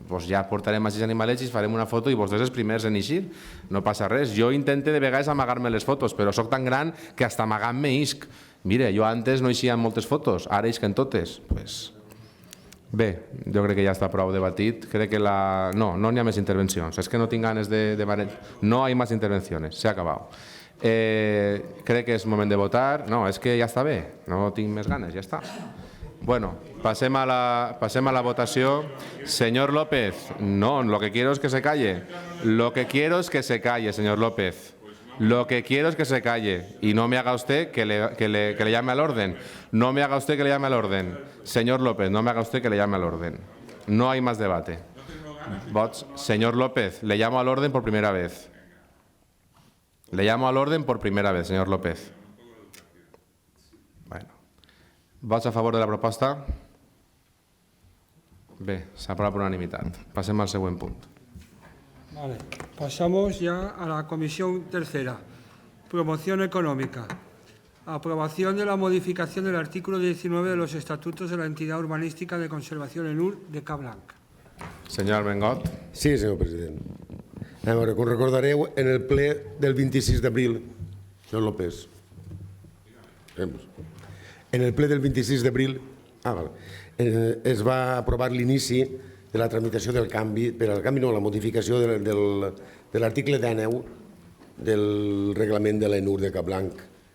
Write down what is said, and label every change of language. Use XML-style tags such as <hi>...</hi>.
<ca>Doncs ja portarem a 6 animalets i farem una foto i vostès els primers en eixir. No passa res. Jo intento de vegades amagar-me les fotos, però sóc tan gran que hasta amagant-me isc. Mira, jo antes no eixia en moltes fotos, ara isc en totes. Bé, jo crec que ja està prou debatit. Crec que no n'hi ha més intervencions. És que no tinc ganes de...</ca> <es>No hay más intervenciones, se ha acabado.</es> <ca>Crec que és moment de votar. No, és que ja està bé, no tinc més ganes, ja està. Bueno, passem a la votació.</ca> <es>Señor López, no, lo que quiero es que se calle. Lo que quiero es que se calle, señor López. Lo que quiero es que se calle y no me haga usted que le llame al orden. No me haga usted que le llame al orden. Señor López, no me haga usted que le llame al orden. No hay más debate. Vots. Señor López, le llamo al orden por primera vez. Le llamo al orden por primera vez, señor López. Bueno.</es> <ca>¿Vots a favor de la proposta? Bé, s'aprova per unanimitat. Passem al següent punt.</ca> <es>Vale. Pasamos ya a la comisión tercera. Promoción económica. Aprobación de la modificación del artículo 19 de los estatutos de la entidad urbanística de conservación ENUR de Cablanc.</es> <ca>Senyor Bengot. Sí, senyor president. A veure, com recordareu, en el ple del 26 d'abril, senyor López, en el ple del 26 d'abril es va aprovar l'inici de la tramitació del canvi, la modificació de l'article 19 del reglament de l'ENUR de Cablanc.</ca>